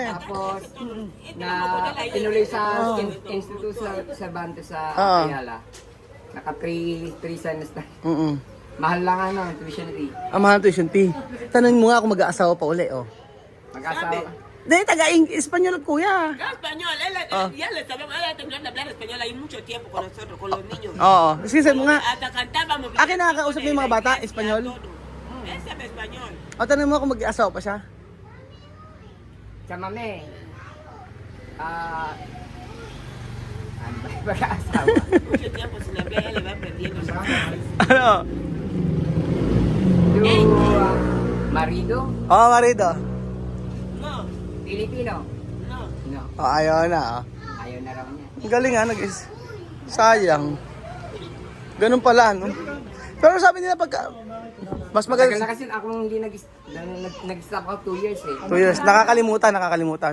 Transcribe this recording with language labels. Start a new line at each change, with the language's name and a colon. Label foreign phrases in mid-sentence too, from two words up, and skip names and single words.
Filipino: Tapos, na tinuloy sa Instituto Cervantes sa Ayala. Naka 3 semester. Mahal lang ano,
English: tuition fee.
Filipino: Mahal ng
English: tuition fee.
Filipino: Tanungin mo nga kung mag-aasawa pa uli, Mag-asawa. Dahil taga-Espanyol kuya.
Spanish: Español, ya le sabemos, él terminando de hablar español ahí mucho tiempo con nosotros, con los niños.
Filipino: Oo. Sige, mo nga.
Spanish: Hasta cantábamos.
Filipino: Akin nakakausap mo yung mga bata, Espanyol?
Spanish: Él sabe español.
Filipino: Tanungin mo kung mag-aasawa pa siya. Sa mame. Ano ba yung mag-asawa?
Spanish: Mucho tiempo sin hablar, él le va aprendiendo.
Filipino: Ano? Marido? Marido. No, Pilipino? no. No. Ayaw na. Ayaw na raw niya. Ang galing sayang. Ganun pala, no? Pero sabi nila pagka, mas Tagal na magaling. kasi ako hindi nag-stop ako 2 years eh. 2 years. Nakakalimutan.